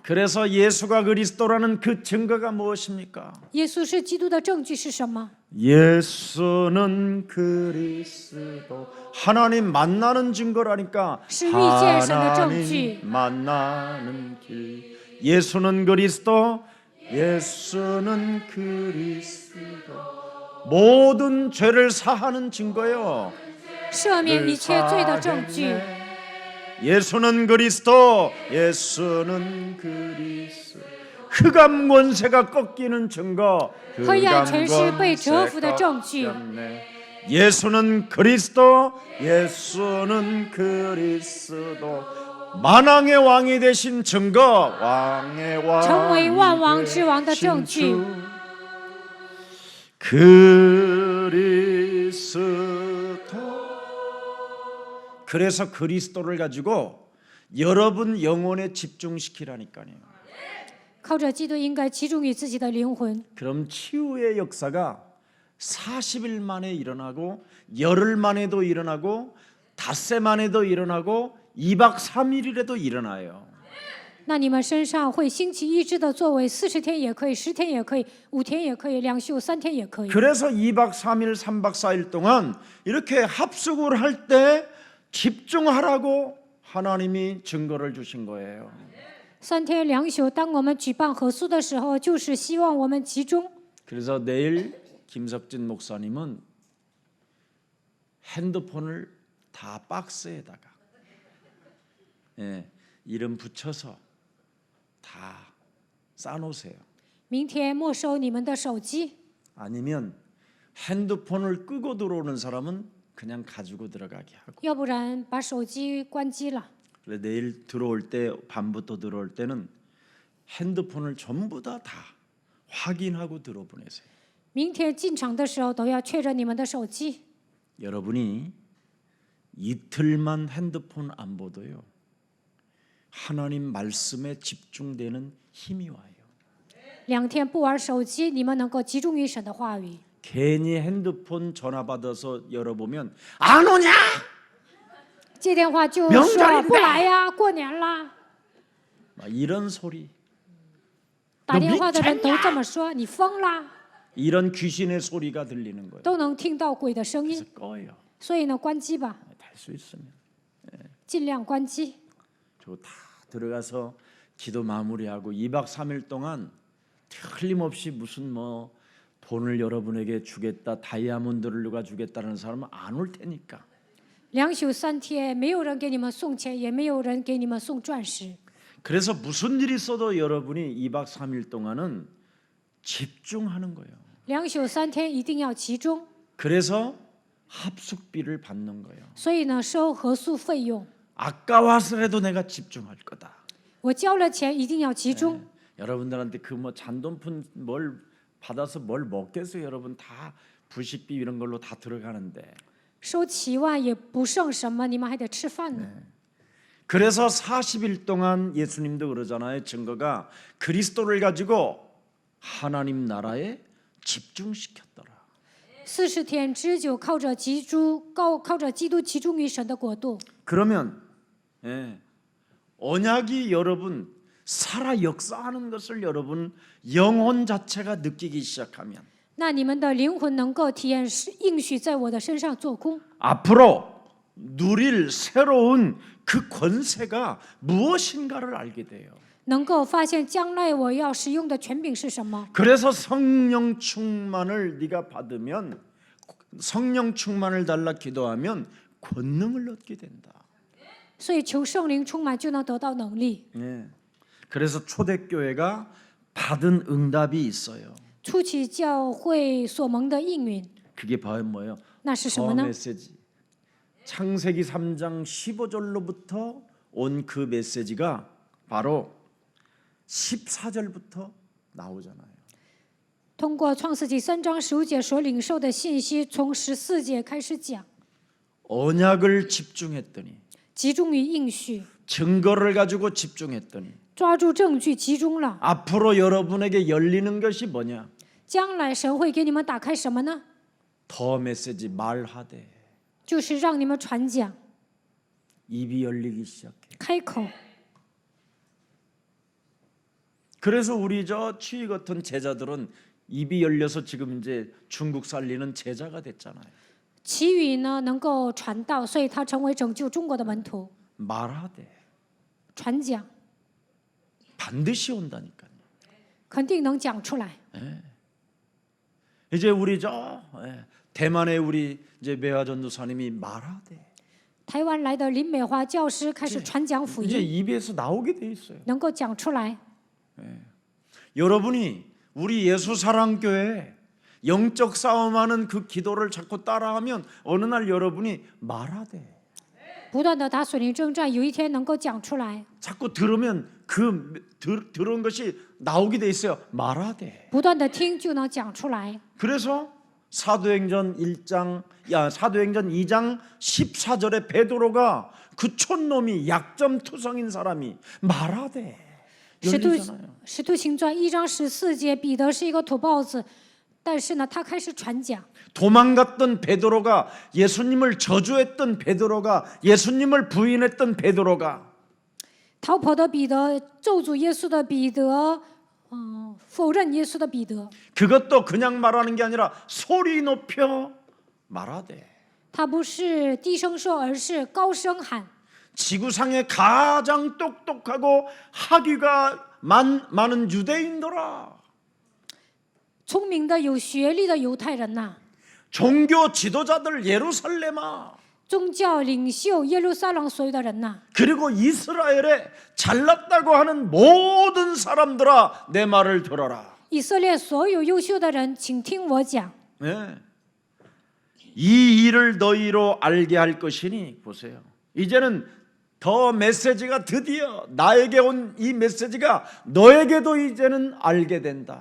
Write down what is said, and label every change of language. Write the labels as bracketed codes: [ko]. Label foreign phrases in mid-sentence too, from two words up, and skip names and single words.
[ko] 그래서 예수가 그리스도라는 그 증거가 무엇입니까? [zh] 耶稣是基督的证据是什么？ [ko] 예수는 그리스도 하나님 만나는 증거라니까 [zh] 是遇见神的证据。 [ko] 하나님 만나는 길 예수는 그리스도 예수는 그리스도 모든 죄를 사하는 증거요. [zh] 赦免一切罪的证据。 [ko] 예수는 그리스도 예수는 그리스도 흑암 권세가 꺾이는 증거 [zh] 黑暗权势被折服的证据。 [ko] 예수는 그리스도 예수는 그리스도 만왕의 왕이 되신 증거 왕의 [zh] 成为万 [ko] 왕이 [zh] 王之王的证 [ko] 되신 [zh] 据。 [ko] 주 그리스도 그래서 그리스도를 가지고 여러분 영혼에 집중시키라니까요. [zh] 靠着基督，应该集中于自己的灵魂。 [ko] 그럼 치유의 역사가 40일 만에 일어나고 열흘 만에도 일어나고 닷새 만에도 일어나고 2박 3일이라도 일어나요. [zh] 那你们身上会兴起医治的作为，40天也可以，10天也可以，5天也可以，两休3天也可以。 [ko] 그래서 2박 3일 3박 4일 동안 이렇게 합숙을 할 때 집중하라고 하나님이 증거를 주신 거예요. [zh] 3 天两宿，当我们举办合宿的时候，就是希望我们集中。 [ko] 그래서 내일 김석진 목사님은 핸드폰을 다 박스에다가 이름 붙여서 다 싸놓으세요. [zh] 明天没收你们的手机， [ko] 아니면 핸드폰을 끄고 들어오는 사람은 그냥 가지고 들어가게 하고. [zh] 要不然把手机关机了。 [ko] 그래 내일 들어올 때 밤부터 들어올 때는 핸드폰을 전부 다 확인하고 들어보내세요. [zh] 明天进场的时候都要确认你们的手机。 [ko] 여러분이 이틀만 핸드폰 안 보도요. 하나님 말씀에 집중되는 힘이 와요. [zh] 2 天不玩手机，你们能够集中于神的话语。 [ko] 괜히 핸드폰 전화 받아서 열어보면 안 오냐? [zh] 接电话就 [ko] 명절인데 [zh] 说不来呀，过年了。 [ko] 막 이런 소리, [zh] 打电话的人都这么说，你疯啦， [ko] 이런 귀신의 소리가 들리는 거예요. [zh] 都能听到鬼的声 [ko] 그래서 [zh] 音。 [ko] 꺼요. [zh] 所以呢，关机吧， [ko] 될 수 있으면. [zh] 尽量关机。 [ko] 저 다 들어가서 기도 마무리하고 2박 3일 동안 틀림없이 무슨 뭐 돈을 여러분에게 주겠다, 다이아몬드를 누가 주겠다는 사람은 안 올 테니까. [zh] 2 宿3天，没有人给你们送钱，也没有人给你们送钻石。 [ko] 그래서 무슨 일이 있어도 여러분이 2박 3일 동안은 집중하는 거예요. [zh] 2 宿3天一定要集中， [ko] 그래서 합숙비를 받는 거예요. [zh] 所以呢，收合宿费用。 [ko] 아까워서라도 내가 집중할 거다. [zh] 我交了钱，一定要集中。 [ko] 여러분들한테 그 뭐 잔돈푼 뭘 받아서 뭘 먹겠어요? 여러분 다 부식비 이런 걸로 다 들어가는데. [zh] 收7万也不剩什么，你们还得吃饭呢。 [ko] 그래서 40일 동안 예수님도 그러잖아요. 증거가 그리스도를 가지고 하나님 나라에 집중시켰더라. [zh] 40 天之久，靠着基督集中于神的国度。 [ko] 그러면 언약이 여러분 살아 역사하는 것을 여러분 영혼 자체가 느끼기 시작하면 [zh] 那你们的灵魂能够体验应许在我的身上做工， [ko] 앞으로 누릴 새로운 그 권세가 무엇인가를 알게 돼요. [zh] 能够发现将来我要使用的权柄是什么。 [ko] 그래서 성령 충만을 네가 받으면 성령 충만을 달라 기도하면 권능을 얻게 된다. [zh] 所以求圣灵充满，就能得到能力。 [ko] 그래서 초대교회가 받은 응답이 있어요. [zh] 初期教会所蒙的应允， [ko] 그게 뭐예요? [zh] 那是什么 [ko] 더 [zh] 呢？ [ko] 메시지. 창세기 3장 15절로부터 온 그 메시지가 바로 14절부터 나오잖아요. [zh] 通过创世纪3章15节所领受的信息，从14节开始讲， [ko] 언약을 집중했더니 [zh] 集中于应许， [ko] 증거를 가지고 집중했더니 [zh] 抓住证据，集中了。 [ko] 앞으로 여러분에게 열리는 것이 뭐냐? [zh] 将来神会给你们打开什么呢？ [ko] 더 메시지 말하되 [zh] 就是让你们传讲， [ko] 입이 열리기 시작해. [zh] 开口。 [ko] 그래서 우리 저 취희 같은 제자들은 입이 열려서 지금 이제 중국 살리는 제자가 됐잖아요. [zh] 其余呢能够传道，所以他成为拯救中国的门徒。 [ko] 말하되 [zh] 传讲 [ko] 반드시 온다니까요. [zh] 肯定能讲出来。 [ko] 이제 우리 저 대만의 우리 이제 매화 전도사님이 말하되 [zh] 台湾来的林美华教师开始传讲福 [ko] 이제 [zh] 音， [ko] 입에서 나오게 돼 있어요. [zh] 能够讲出来。 [ko] 여러분이 우리 예수 사랑 교회 영적 싸움하는 그 기도를 자꾸 따라하면 어느 날 여러분이 말하되 [zh] 不断的打水灵征战，有一天能够讲出来。 [ko] 자꾸 들으면 들은 것이 나오게 돼 있어요. 말하되. [zh] 不断的听就能讲出来。 [ko] 그래서 사도행전 2장 14절에 베드로가 그 촌놈이 약점투성인 사람이 말하되 [zh] 使徒行传1章14节，彼得是一个土包子，但是呢，他开始传讲。 [ko] 도망갔던 베드로가 예수님을 저주했던 베드로가 예수님을 부인했던 베드로가 [zh] 逃跑的彼得，咒诅耶稣的彼得，否认耶稣的彼得。 [ko] 그것도 그냥 말하는 게 아니라 소리 높여 말하되 [zh] 他不是低声说，而是高声喊。 [ko] 지구상에 가장 똑똑하고 학위가 많은 유대인들아 [zh] 聪明的、有学历的犹太人呐、 [ko] 종교 지도자들 예루살렘아 [zh] 宗教领袖耶路撒冷所有的人呐、 [ko] 그리고 이스라엘에 잘났다고 하는 모든 사람들아 내 말을 들어라 以色列所有优秀的人，请听我讲。 네. 이 일을 너희로 알게 할 것이니 보세요. 이제는 더 메시지가 드디어 나에게 온 이 메시지가 너에게도 이제는 알게 된다.